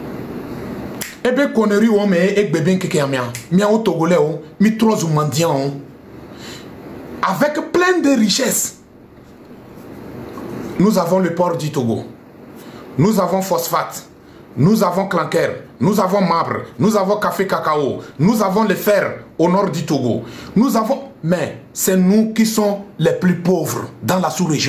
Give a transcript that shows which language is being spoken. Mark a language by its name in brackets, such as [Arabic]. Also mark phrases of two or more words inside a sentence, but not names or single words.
[French] Ebe koneri o me ek beben keke amia. Mia o togolais o, mi trozu mandian o. avec plein de richesses. Nous avons le port du Togo. Nous avons phosphate. Nous avons clinker. Nous avons marbre. Nous avons café cacao. Nous avons le fer au nord du Togo. Nous avons... Mais c'est nous qui sommes les plus pauvres dans la sous-région.